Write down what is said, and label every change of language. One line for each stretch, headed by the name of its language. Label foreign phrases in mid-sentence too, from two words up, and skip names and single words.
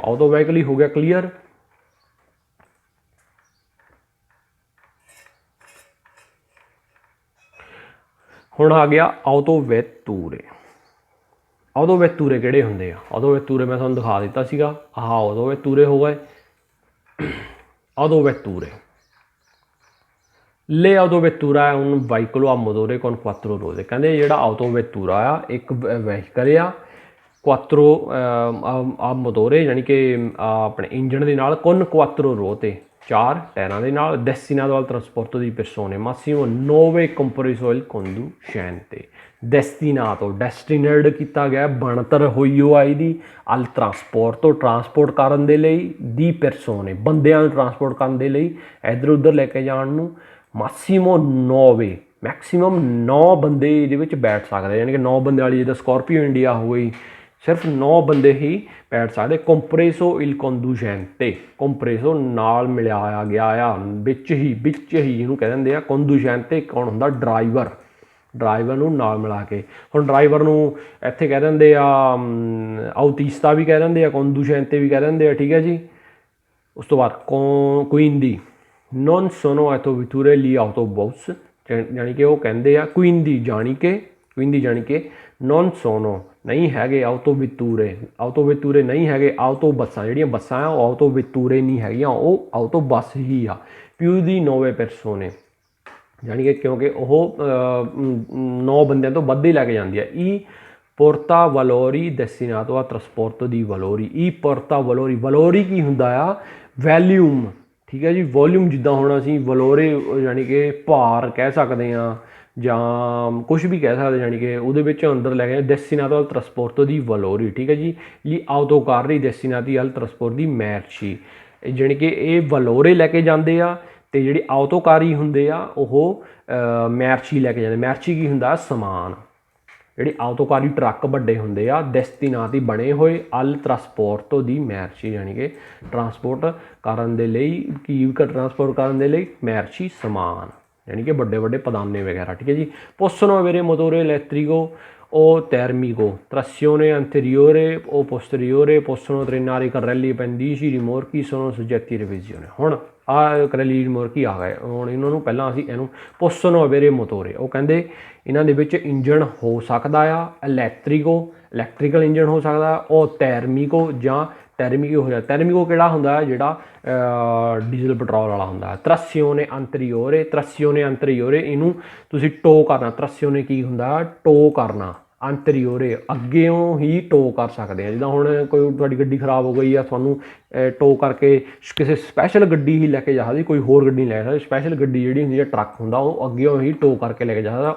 Punjabi: ਆਟੋ ਵਹੀਕਲ ਹੀ ਹੋ ਗਿਆ ਕਲੀਅਰ। ਹੁਣ ਆ ਗਿਆ ਆਟੋ ਵੈਤੂਰੇ। ਆਟੋ ਵੈਤੂਰੇ ਕਿਹੜੇ ਹੁੰਦੇ ਆ? ਆਟੋ ਵੈਤੂਰੇ ਮੈਂ ਤੁਹਾਨੂੰ ਦਿਖਾ ਦਿੱਤਾ ਸੀਗਾ, ਆਹ ਆਟੋ ਵੈਤੂਰੇ ਹੋ ਗਏ। ਆਟੋ ਵੈਤੂਰੇ ਲੈ ਆਟੋ ਵੈਤੂਰਾ
Italian: un veicolo a motore con 4 ruote,
Punjabi: ਕਹਿੰਦੇ ਜਿਹੜਾ ਆਟੋ ਵੈਤੂਰਾ ਆ ਇੱਕ ਵਹੀਕਲ ਆ 4
Italian: a motore
Punjabi: ਯਾਨੀ ਕਿ ਆਪਣੇ ਇੰਜਣ ਦੇ ਨਾਲ,
Italian: con 4 ruote
Punjabi: 4 ਟਾਇਰਾਂ ਦੇ ਨਾਲ,
Italian: destinato al trasporto di persone, massimo 9 compreso il conducente, destinato
Punjabi: destined ਕੀਤਾ ਗਿਆ, ਬਣਤਰ ਹੋਈ ਉਹ ਆਈ ਦੀ,
Italian: al trasporto
Punjabi: ਟਰਾਂਸਪੋਰਟ ਕਰਨ ਦੇ ਲਈ,
Italian: di persone
Punjabi: ਬੰਦਿਆਂ ਨੂੰ ਟਰਾਂਸਪੋਰਟ ਕਰਨ ਦੇ ਲਈ, ਇੱਧਰ ਉੱਧਰ ਲੈ ਕੇ ਜਾਣ ਨੂੰ,
Italian: massimo 9
Punjabi: ਮੈਕਸੀਮਮ 9 ਬੰਦੇ ਇਹਦੇ ਵਿੱਚ ਬੈਠ ਸਕਦੇ, ਯਾਨੀ ਕਿ 9 ਬੰਦੇ ਵਾਲੀ ਜਿੱਦਾਂ ਸਕੋਰਪੀਓ ਇੰਡੀਆ ਹੋ ਗਈ, ਸਿਰਫ 9 ਬੰਦੇ ਹੀ ਬੈਠ ਸਕਦੇ।
Italian: compreso il conducente,
Punjabi: ਕੰਪਰੇਸੋ ਨਾਲ ਮਿਲਾਇਆ ਗਿਆ ਆ, ਵਿੱਚ ਹੀ ਇਹਨੂੰ ਕਹਿ ਦਿੰਦੇ ਆ ਕੰਡੂਸ਼ੈਂਟੇ। ਕੌਣ ਹੁੰਦਾ? ਡਰਾਈਵਰ ਨੂੰ ਨਾਲ ਮਿਲਾ ਕੇ। ਹੁਣ ਡਰਾਈਵਰ ਨੂੰ ਇੱਥੇ ਕਹਿ ਦਿੰਦੇ ਆ ਆਉਟੀਸਤਾ ਵੀ ਕਹਿ ਦਿੰਦੇ ਆ, ਕੰਡੂਸ਼ੈਂਟੇ ਵੀ ਕਹਿ ਦਿੰਦੇ ਆ, ਠੀਕ ਹੈ ਜੀ। ਉਸ ਤੋਂ ਬਾਅਦ
Italian: quindi non sono autovetture gli autobus,
Punjabi: ਜਾਣੀ ਕਿ ਉਹ ਕਹਿੰਦੇ ਆ quindi ਜਾਣੀ ਕਿ
Italian: non sono
Punjabi: ਨਹੀਂ ਹੈਗੇ ਆਟੋਵੈਤੂਰੇ ਨਹੀਂ ਹੈਗੇ, ਆਟੋ ਬੱਸਾਂ ਜਿਹੜੀਆਂ ਬੱਸਾਂ ਆ ਉਹ ਆਟੋਵੈਤੂਰੇ ਨਹੀਂ ਹੈਗੀਆਂ, ਉਹ ਆਟੋ ਬੱਸ ਹੀ ਆ।
Italian: più di 9 persone
Punjabi: ਜਾਣੀ ਕਿ ਕਿਉਂਕਿ ਉਹ 9 ਬੰਦਿਆਂ ਤੋਂ ਵੱਧ ਹੀ ਲੈ ਕੇ ਜਾਂਦੀ ਆ। ਈ
Italian: porta valori destinato a trasporto di valori,
Punjabi: ਈ
Italian: porta valori
Punjabi: ਕੀ ਹੁੰਦਾ ਆ? ਵੈਲਿਊਮ, ਠੀਕ ਹੈ ਜੀ। ਵੋਲਿਊਮ ਜਿੱਦਾਂ ਹੁਣ ਅਸੀਂ ਵਲੋਰੇ ਯਾਨੀ ਕਿ ਭਾਰ ਕਹਿ ਸਕਦੇ ਹਾਂ ਜਾਂ ਕੁਛ ਵੀ ਕਹਿ ਸਕਦੇ, ਯਾਨੀ ਕਿ ਉਹਦੇ ਵਿੱਚ ਅੰਦਰ ਲੈ ਕੇ
Italian: destinato al trasporto di valori,
Punjabi: ਠੀਕ ਹੈ ਜੀ। ਲਈ
Italian: autocarri destinati al trasporto di merci,
Punjabi: ਜਾਣੀ ਕਿ ਇਹ ਵਲੋਰੇ ਲੈ ਕੇ ਜਾਂਦੇ ਆ ਅਤੇ ਜਿਹੜੇ ਆਟੋਕਾਰੀ ਹੁੰਦੇ ਆ ਉਹ ਮੈਰਚੀ ਲੈ ਕੇ ਜਾਂਦੇ। ਮੈਰਚੀ ਕੀ ਹੁੰਦਾ? ਸਮਾਨ। ਜਿਹੜੇ ਆਟੋਕਾਰੀ ਟਰੱਕ ਵੱਡੇ ਹੁੰਦੇ ਆ ਡੈਸਟੀਨਾਟੀ ਬਣੇ ਹੋਏ
Italian: al trasporto di merci,
Punjabi: ਯਾਨੀ ਕਿ ਟਰਾਂਸਪੋਰਟ ਕਰਨ ਦੇ ਲਈ ਮੈਰਚੀ ਸਮਾਨ,
Hindi: यानी कि बड़े बड़े पदाने वगैरह, ठीक है जी।
Italian: possono avere motore elettrico o termico, trazione anteriore o posteriore, possono trainare carrelli appendici, rimorchi, sono soggetti a revisione।
Punjabi: ਹੁਣ ਆ
Italian: carrelli rimorchi
Punjabi: ਆ ਗਏ, ਹੁਣ ਇਹਨਾਂ ਨੂੰ ਪਹਿਲਾਂ ਅਸੀਂ ਇਹਨੂੰ
Italian: possono avere motore,
Punjabi: ਉਹ ਕਹਿੰਦੇ ਇਹਨਾਂ ਦੇ ਵਿੱਚ ਇੰਜਣ ਹੋ ਸਕਦਾ ਆ ਇਲੈਕਟ੍ਰੀਕਲ ਇੰਜਣ ਹੋ ਸਕਦਾ, ਉਹ ਟੈਰਮੀਕੋ ਜਾਂ ਟੈਰਮੀਕੋ ਹੋ ਜਾਂਦਾ। ਟੈਰਮੀਕੋ ਕਿਹੜਾ ਹੁੰਦਾ? ਜਿਹੜਾ ਡੀਜ਼ਲ ਪੈਟਰੋਲ ਵਾਲਾ ਹੁੰਦਾ।
Italian: trazione anteriore
Punjabi: ਇਹਨੂੰ ਤੁਸੀਂ ਟੋ ਕਰਨਾ। trazione ਕੀ ਹੁੰਦਾ? ਟੋ ਕਰਨਾ। ਅੰਤਰੀਓਰੇ ਅੱਗਿਓਂ ਹੀ ਟੋ ਕਰ ਸਕਦੇ ਆ। ਜਿੱਦਾਂ ਹੁਣ ਕੋਈ ਤੁਹਾਡੀ ਗੱਡੀ ਖਰਾਬ ਹੋ ਗਈ ਆ, ਤੁਹਾਨੂੰ ਟੋ ਕਰਕੇ ਕਿਸੇ ਸਪੈਸ਼ਲ ਗੱਡੀ ਹੀ ਲੈ ਕੇ ਜਾ ਸਕਦੀ, ਕੋਈ ਹੋਰ ਗੱਡੀ ਨਹੀਂ ਲੈ ਸਕਦੀ। ਸਪੈਸ਼ਲ ਗੱਡੀ ਜਿਹੜੀ ਹੁੰਦੀ ਹੈ, ਟਰੱਕ ਹੁੰਦਾ, ਉਹ ਅੱਗਿਓਂ ਹੀ ਟੋ ਕਰਕੇ ਲੈ ਕੇ ਜਾ ਸਕਦਾ।